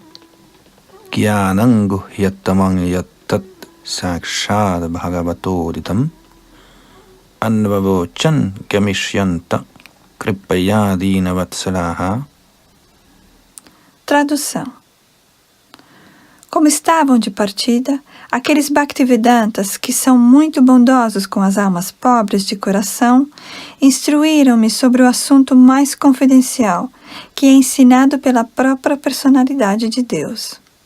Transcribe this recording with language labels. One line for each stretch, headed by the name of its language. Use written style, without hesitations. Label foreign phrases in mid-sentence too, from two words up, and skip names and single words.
Sanskrit: ज्ञानं गुह्यतमं यत्तत् साक्षाद् भगवतोदितम् अन्ववोचन् गमिष्यन्त कृपयादिन वत्सलः.
Portuguese: Tradução. Como estavam de partida, aqueles Bhaktivedantas, que são muito bondosos com as almas pobres de coração, instruíram-me sobre o assunto mais confidencial, que é ensinado pela própria personalidade de Deus.